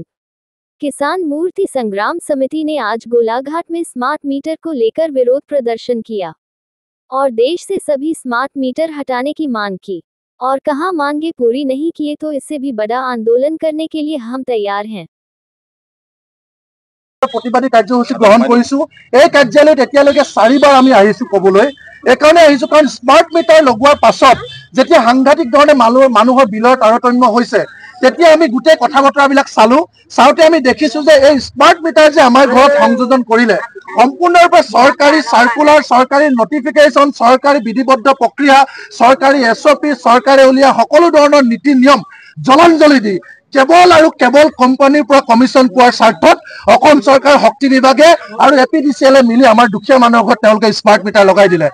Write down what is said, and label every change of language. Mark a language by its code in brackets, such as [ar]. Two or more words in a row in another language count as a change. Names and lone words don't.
[hi] किसान मूर्ति संग्राम समिति ने आज गोलाघाट में स्मार्ट मीटर को लेकर विरोध प्रदर्शन किया और देश से सभी स्मार्ट मीटर हटाने की मांग की और कहा, मांगे पूरी नहीं किए तो इससे भी बड़ा आंदोलन करने के लिए हम तैयार हैं। [as] প্ৰতিবাদী কাৰ্যসূচী গ্ৰহণ কৰিছোঁ। এই কাৰ্যালয়ত এতিয়ালৈকে 4বাৰ আমি আহিছো কবলৈ। একাৰণে আহিছো কাৰণ স্মাৰ্ট মিটাৰ লগোৱাৰ পাছত যেতিয়া সাংঘাতিক ধৰণে মানুহৰ বিলৰ তাৰতম্য হৈছে, তেতিয়া আমি গোটেই কথা বতৰাবিলাক চাওঁতে আমি দেখিছো যে এই স্মাৰ্ট মিটাৰ যে আমাৰ ঘৰত সংযোজন কৰিলে সম্পূৰ্ণৰূপে চৰকাৰী সাৰ্কুলাৰ, চৰকাৰী নটিফিকেশ্যন, চৰকাৰী বিধিবদ্ধ প্ৰক্ৰিয়া, চৰকাৰী এছঅপি, চৰকাৰে উলিওৱা সকলো ধৰণৰ নীতি নিয়ম জলাঞ্জলি দি কেৱল আৰু কেৱল কোম্পানীৰ পৰা কমিশন পোৱাৰ স্বাৰ্থত অসম চৰকাৰ শক্তি বিভাগে আৰু এপিডিচিএলে মিলি আমাৰ দুখীয়া মানুহৰ ঘৰত তেওঁলোকে স্মাৰ্ট মিটাৰ লগাই দিলে।